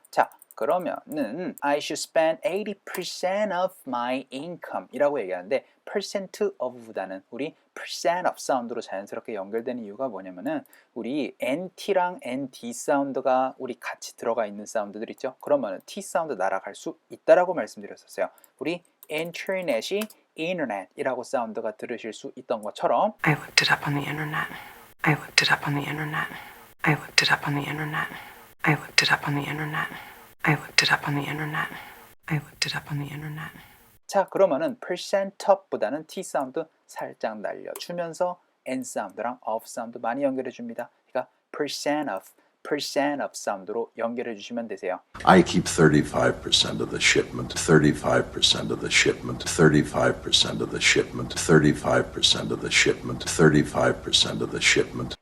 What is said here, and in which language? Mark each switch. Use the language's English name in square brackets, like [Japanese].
[Korean] 자, 그러면은 [English] I should spend 80% of my income [Korean] 이라고 얘기하는데 percent of보다는 우리 percent of 사운드로 자연스럽게 연결되는 이유가 뭐냐면은 우리 NT랑 ND 사운드가 우리 같이 들어가 있는 사운드들 있죠? 그러면은 T 사운드 날아갈 수 있다라고 말씀드렸었어요. 우리 internet이 internet이라고 사운드가 들으실 수 있던 것처럼 [English] I looked it up on the internet. I looked it up on the internet. I looked it up on the internet. I looked it up on the internet. I looked it up on the internet. I looked it up on the internet. [Korean] 자, 그러면은 percent of보다는 T 사운드 살짝 날려주면서 N 사운드랑 of 사운드 많이 연결해 줍니다. 그러니까 percent of 사운드로 연결해 주시면 되세요. [English] I keep 35% of the shipment, 35% of the shipment, 35% of the shipment, 35% of the shipment, 35% of the shipment.